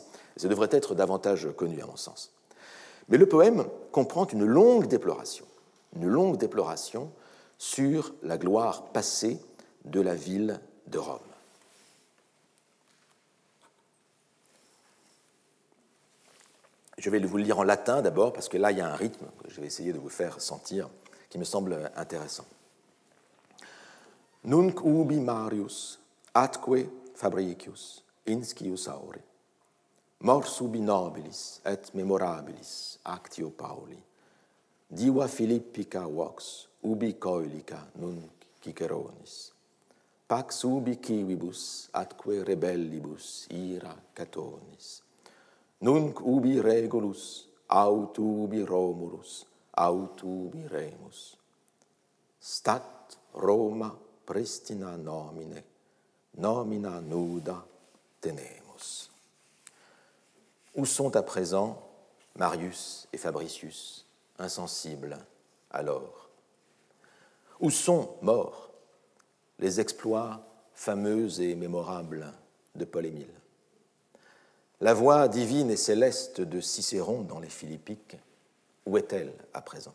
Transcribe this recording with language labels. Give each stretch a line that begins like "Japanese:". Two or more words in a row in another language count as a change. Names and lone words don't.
French: Ça devrait être davantage connu, à mon sens. Mais le poème comprend une longue déploration sur la gloire passée de la ville de Rome. Je vais vous le lire en latin d'abord, parce que là, il y a un rythme que je vais essayer de vous faire sentir, qui me semble intéressant.
Latin: Nunc ubi Marius, atque Fabricius, inscius aure, mors ubi nobilis et memorabilis actio Pauli, diva Philippica vox, ubi coelica nunc Ciceronis, pax ubi civibus atque rebellibus ira Catonis, nunc ubi Regulus, aut ubi Romulus, aut ubi Remus, stat Roma pristina nomine, nomina nuda tenemus.
French: Où sont à présent Marius et Fabricius, insensibles alors? Où sont morts les exploits fameux et mémorables de Paul-Émile? La voix divine et céleste de Cicéron dans les Philippiques, où est-elle à présent?